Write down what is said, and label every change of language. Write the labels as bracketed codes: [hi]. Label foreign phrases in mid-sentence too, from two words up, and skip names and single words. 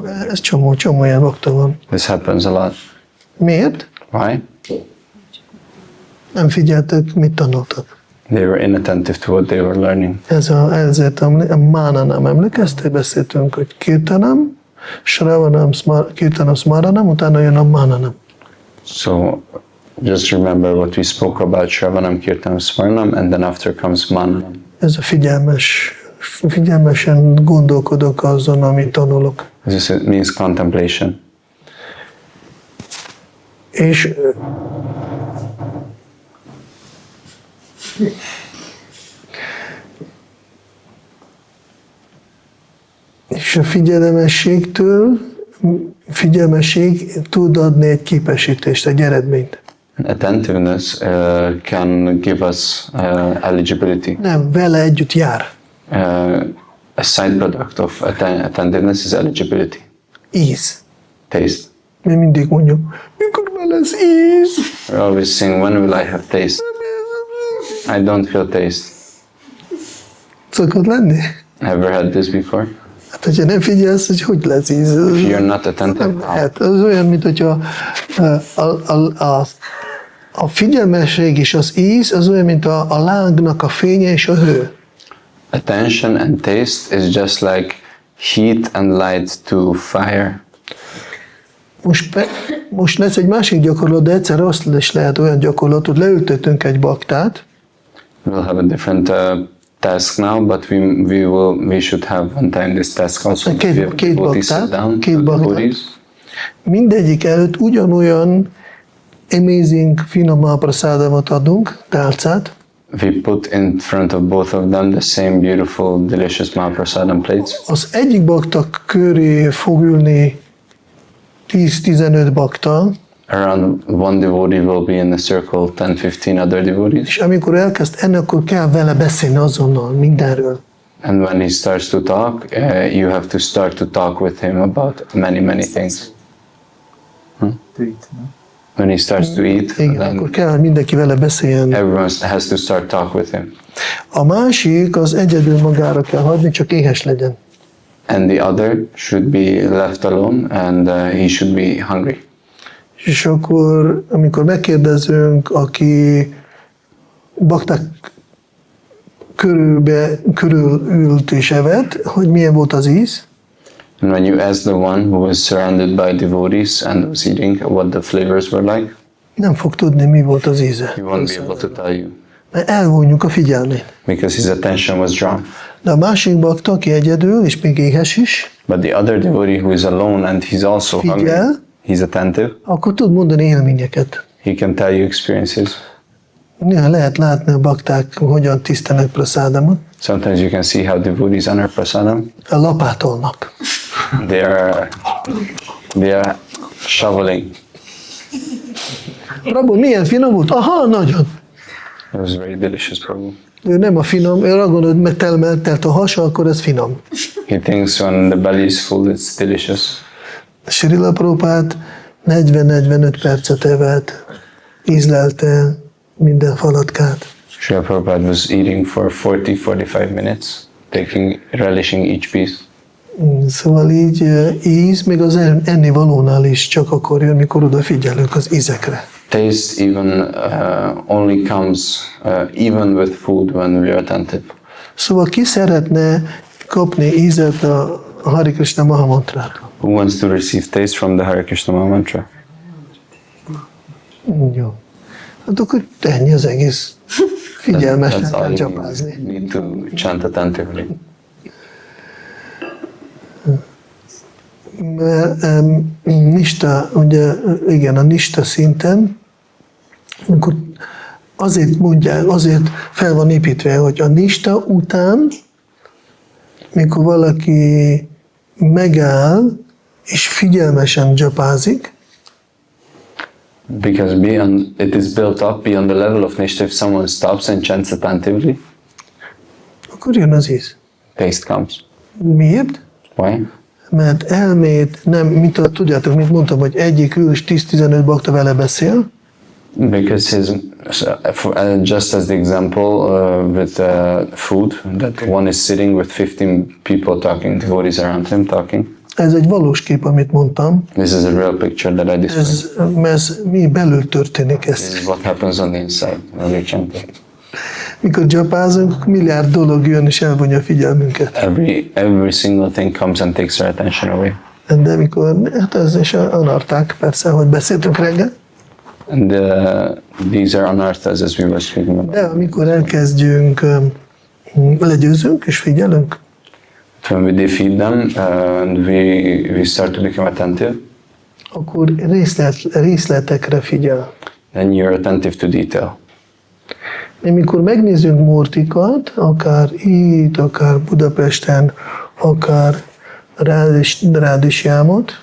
[hu] Ez csomó ilyen bakta van. [en] This happens a lot. [hu] Miért? [en] Why? [hu] Nem figyeltek, mit tanultak. [en] They were inattentive to what they were learning. [hu] Ezért a mánanám, emlékeztek? Beszéltünk, hogy [sa] kirtanam, shravanam, kirtanam, smaranam, [hu] utána jön a mánanam. [en] So just remember what we spoke about, [sa] Shravanam, Kirtanam, Smaranam, [en] and then after comes Mananam. [hu] Ez a figyelmesen gondolkodok azon, amit tanulok. [en] This means contemplation. [hu] És a figyelmesség tud adni egy képesítést, egy eredményt. [en] Attentiveness can give us eligibility. [hu] Nem, vele együtt jár. [en] A side product of attentiveness is eligibility. [hu] Íz. [en] Taste. [hu] Mi mindig mondjuk, mikor már lesz íz? [en] We always sing, when will I have taste? I don't feel taste. [hu] Szokott lenni? [en] Ever had this before? [hu] Hát, hogyha nem figyelsz, hogy lesz íz. [en] If you're not attentive, [hu] Hát, az olyan, mint hogyha a figyelmesség és az íz, az olyan, mint a lángnak a fénye és a hő. [en] attention and taste is just like heat and light to fire. [hu] Most lesz egy másik gyakorlat, de egyszer azt is lehet olyan gyakorlat, hogy leültetünk egy baktát. [en] We'll have a different task now, but we should have one time this task also. [hu] Két baktát. Mindegyik előtt ugyanolyan amazing finom mahaprasadamot adunk, tálcát. [en] We put in front of both of them the same beautiful, delicious mahaprasadam plates. [hu] Az egyik bakta köré fog ülni 10-15 bakta. [en] around one devotee will be in a circle, 10-15 other devotees. [hu] És amikor elkezd enni, akkor kell vele beszélni azonnal mindenről. [en] And when he starts to talk, you have to start to talk with him about many things. When he starts to eat, [hu] Igen, akkor kell mindenki vele beszéljen. [en] everyone has to start talk with him. [hu] A másik az egyedül magára kell hagyni, csak éhes legyen. [en] And the other should be left alone, and he should be hungry. [hu] És akkor, amikor megkérdezünk, aki bakták körül ült és evett, hogy milyen volt az íz, [en] And when you ask the one who was surrounded by devotees and was eating what the flavors were like, [hu] nem fog tudni, mi volt az íze. [en] he won't be able to tell you, [hu] Mert elvonjuk a figyelmét. [en] because his attention was drawn. [hu] De a másik bakta, aki egyedül, és még éhes is, [en] But the other devotee who is alone and he's also hungry, [hu] figyel, [en] he's attentive, [hu] akkor tud mondani élményeket. [en] he can tell you experiences. [hu] Néha lehet látni a bakták, hogyan tisztelnek praszádamat. [en] Sometimes you can see how devotees honor prasadam. [hu] Lapátolnak. [en] They are shoveling. [hu] Prabhu, milyen finom volt? Aha, nagyon. [en] It was very delicious, Prabhu. [hu] Ő nem a finom, ő arra gondol, hogy telt a hasa, akkor ez finom. [en] He thinks when the belly is full, it's delicious. [hu] Srila Prabhupád 40-45 percet evett, ízlelte minden falatkát. [en] Srila Prabhupada was eating for 40-45 minutes, relishing each piece. [hu] Szóval így íz, még az ennivalónál is csak akkor jön, mikor odafigyelünk az ízekre. [en] Taste even only comes even with food when we are attentive. [hu] Szóval ki szeretne kapni ízet a Hare Krishna Maha Mantrától? [en] Who wants to receive taste from the Hare Krishna Maha Mantra? [hu] Jó. Hát akkor ennyi az egész. Figyelmesen [en] That's all [hu] kell [en] you [hu] csapázni. [en] need to chant attentively. [hu] Mert nista, ugye igen, a nista szinten, amikor azért mondják, azért fel van építve, hogy a nista után, mikor valaki megáll és figyelmesen csapázik, [en] Because it is built up beyond the level of Nishta. If someone stops and chants attentively, [hu] akkor jön az íz. [en] taste comes. [hu] Miért? [en] Why? [hu] Mert elmét nem, tudjátok, mint mondtam, hogy egyik ül és 10-15 bakta vele beszél, [en] Because just as the example with food, that one is sitting with 15 people talking, devotees around him talking. [hu] ez egy valós kép, amit mondtam, [en] This is a real picture that I described. [hu] ez mi belül történik [en] This [hu] ez. [en] is what happens on the inside when we chant. [hu] Mikor csapázunk, milliárd dolog jön és elvonja a figyelmünket. [en] Every single thing comes and takes our attention away. [hu] De mikor, hát ez is anarták, persze, hogy beszéltünk reggel, [en] And these are anarthas, as we were speaking about. [hu] de amikor elkezdjünk, legyőzünk és figyelünk, [en] When we defeat them and we start to become attentive, [hu] akkor részletekre figyel. [en] then you're attentive to detail. [hu] Amikor megnézzünk múrtikat, akár itt, akár Budapesten, akár Rádisjámot,